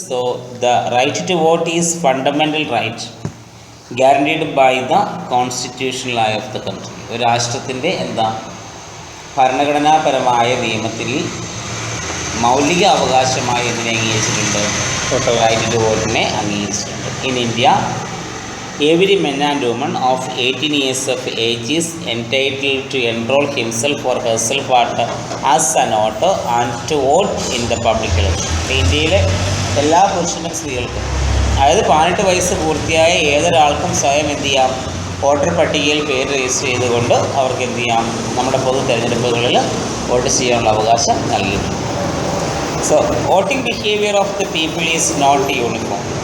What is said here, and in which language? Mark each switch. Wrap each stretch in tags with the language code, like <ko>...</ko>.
<en>So the right to vote is fundamental right guaranteed by the constitutional law of the country.</en> <ml>ഒരു രാഷ്ട്രത്തിൻ്റെ എന്താ ഭരണഘടനാപരമായ നിയമത്തിൽ മൗലിക അവകാശമായി എന്തിനെ അംഗീകരിച്ചിട്ടുണ്ട്? റൈറ്റ് ടു വോട്ടിനെ അംഗീകരിച്ചിട്ടുണ്ട്.</ml> <en>In India every man and woman of 18 years of age is entitled to enroll himself or herself as an voter and to vote in the public election.</en> <ml>ഇന്ത്യയിലെ എല്ലാ പുരുഷനും സ്ത്രീകൾക്കും, അതായത് 18 വയസ്സ് പൂർത്തിയായ ഏതൊരാൾക്കും സ്വയം എന്ത് ചെയ്യാം? വോട്ടർ പട്ടികയിൽ പേര് രജിസ്റ്റർ ചെയ്തുകൊണ്ട് അവർക്ക് എന്ത് ചെയ്യാം? നമ്മുടെ പൊതു തെരഞ്ഞെടുപ്പുകളിൽ വോട്ട് ചെയ്യാനുള്ള അവകാശം നൽകിയിട്ടുണ്ട്.</ml> <en>So voting behaviour of the people is not uniform.</en>